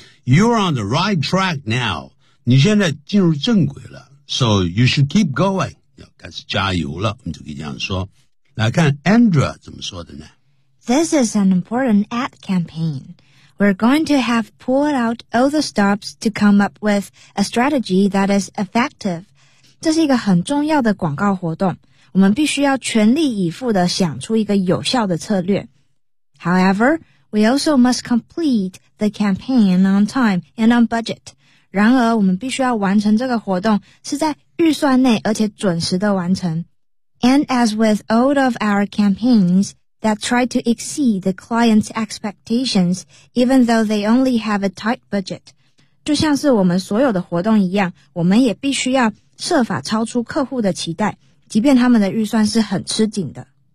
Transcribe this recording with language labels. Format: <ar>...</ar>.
<en>You're on the right track now,</en> <zh>你现在进入正轨了</zh> <en>,so you should keep going,</en> <zh>要开始加油了我们就可以这样说。来看 Andrea 怎么说的呢</zh> <en>?This is an important ad campaign. We're going to have pulled out all the stops to come up with a strategy that is effective.</en> <zh>这是一个很重要的广告活动。我们必须要全力以赴地想出一个有效的策略。</zh> <en>However, we also must complete the campaign on time and on budget.</en> <zh>然而我们必须要完成这个活动是在预算内而且准时地完成。</zh> <en>And as with all of our campaigns that try to exceed the client's expectations, even though they only have a tight budget.</en> <zh>就像是我们所有的活动一样我们也必须要设法超出客户的期待。即便他们的预算是很吃紧的。</zh>